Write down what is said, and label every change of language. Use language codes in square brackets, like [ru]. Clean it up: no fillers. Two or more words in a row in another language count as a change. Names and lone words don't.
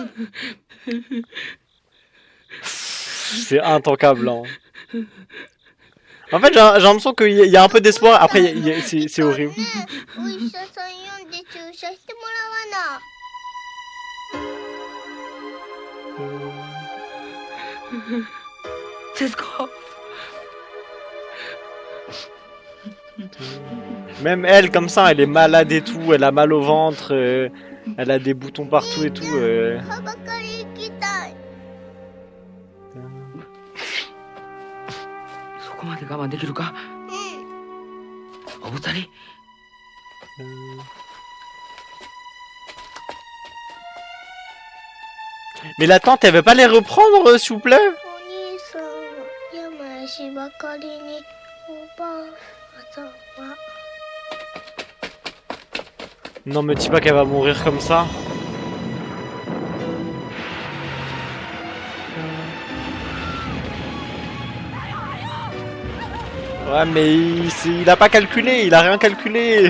[fr] C'est intankable hein. En fait, j'ai l'impression qu'il y a un peu d'espoir. Après, c'est horrible. [ja] お医者さん呼んで注射してもらわな。節子 [fr] Même elle, comme ça, elle est malade et tout. Elle a mal au ventre. Elle a des boutons partout et tout. [ja] はばかり行きたい。そこまで我慢できるかお二人 [fr] Mais la tante, elle veut pas les reprendre, s'il vous plaît? [ja] お兄さんは病しばかりにおばあさんは [fr] Non, me dis pas qu'elle va mourir comme ça. Ouais, mais il a pas calculé, il a rien calculé.